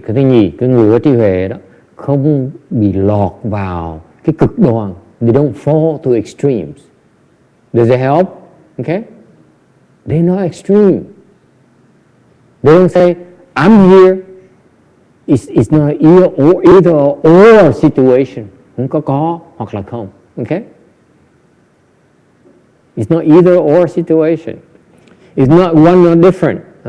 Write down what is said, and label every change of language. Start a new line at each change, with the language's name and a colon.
Vietnamese: Cái thứ nhì, cái người có trí huệ đó không bị lọt vào cái cực đoan.
English: They don't fall to extremes. Does it help? Okay? They're not extreme. They don't say, I'm here. It's not either or situation.
Vietnamese: Không có hoặc là không.
English: Okay? It's not either or situation. It's not one or different.